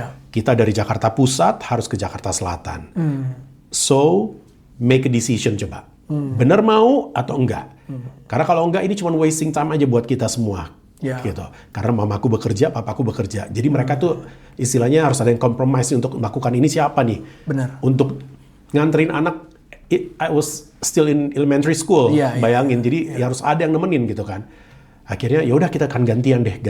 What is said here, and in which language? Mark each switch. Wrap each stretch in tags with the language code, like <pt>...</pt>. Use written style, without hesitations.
<id>Kita dari Jakarta Pusat harus ke Jakarta Selatan.</id> <en>So make a decision</en> <id>coba. Bener mau atau enggak? Karena kalau enggak ini cuma</id> <en>wasting time</en> <id>aja buat kita semua. Gitu. Karena mamaku bekerja, papaku bekerja. Jadi mereka tuh istilahnya harus ada yang compromise untuk melakukan ini siapa nih? Untuk nganterin anak,</id> <en>I was still in elementary school,</en> <id>bayangin. Jadi harus ada yang nemenin gitu kan. Akhirnya ya udah kita akan gantian.</id>